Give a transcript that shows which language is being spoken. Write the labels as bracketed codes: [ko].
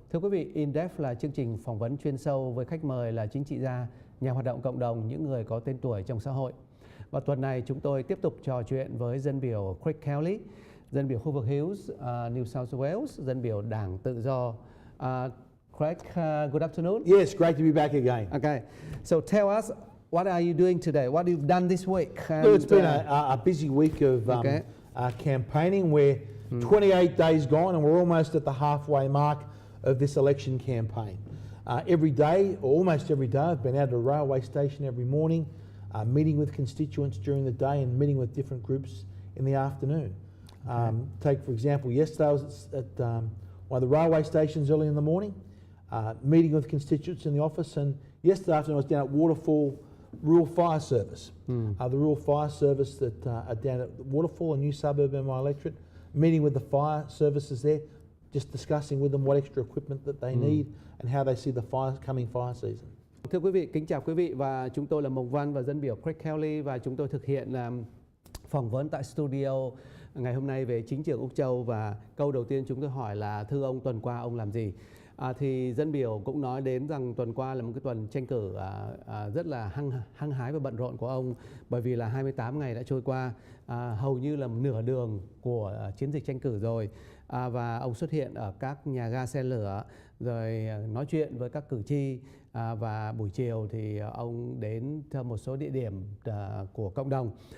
[vi] Thưa quý vị, In-Depth là chương trình phỏng vấn chuyên sâu với khách mời là chính trị gia, nhà hoạt động cộng đồng, những người có tên tuổi trong xã hội. Và tuần này chúng tôi tiếp tục trò chuyện với dân biểu Kelly, dân biểu khu vực Hills, New South Wales, dân biểu Đảng Tự do. [en] Craig, good afternoon. Yes, great to be back again. Okay, so tell us, what are you doing today? What you've done this week? Well, it's been a busy week of campaigning. We're 28 days gone and we're almost at the halfway mark of this election campaign. Every day, or almost every day, I've been out at a railway station every morning, meeting with constituents during the day and meeting with different groups in the afternoon. Take, for example, yesterday I was at one of the railway stations early in the morning, meeting with constituents in the office, and yesterday afternoon I was down at Waterfall Rural Fire Service. The Rural Fire Service that are down at Waterfall, a new suburb in my electorate, meeting with the fire services there, just discussing with them what extra equipment that they need and how they see the coming fire season. [vi] Thưa quý vị, kính chào quý vị và chúng tôi là Mộc Văn và dân biểu Craig Kelly và chúng tôi thực hiện phỏng vấn tại studio ngày hôm nay về chính trường Úc Châu, và câu đầu tiên chúng tôi hỏi là thưa ông, tuần qua ông làm gì? Thì dân biểu cũng nói đến rằng tuần qua là một cái tuần tranh cử rất là hăng hái và bận rộn của ông, bởi vì là 28 ngày đã trôi qua, hầu như là nửa đường của chiến dịch tranh cử rồi, và ông xuất hiện ở các nhà ga xe lửa rồi nói chuyện với các cử tri, và buổi chiều thì ông đến một số địa điểm của cộng đồng,